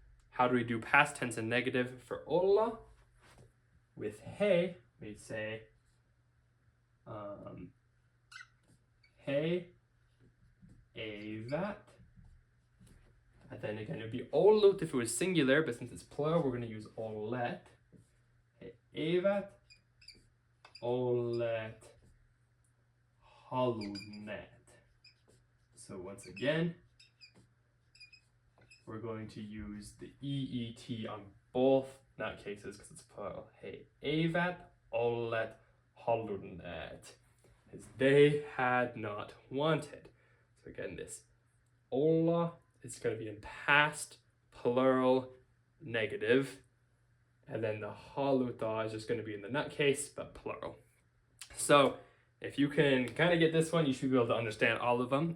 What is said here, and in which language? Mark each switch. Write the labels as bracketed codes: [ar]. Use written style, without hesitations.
[en] How do we do past tense and negative for olla? With he, we say [fi] he eivät. [en] And then again, it would be ollut if it was singular, but since it's plural, we're going to use ollet. [fi] He eivät olleet halunneet. [en] So once again, we're going to use the EET on both nutcases because it's plural. [fi] He eivät olleet halunneet. [en] As they had not wanted. So again, this olla is going to be in past, plural, negative. And then the haluta is just going to be in the nutcase, but plural. So if you can kind of get this one, you should be able to understand all of them.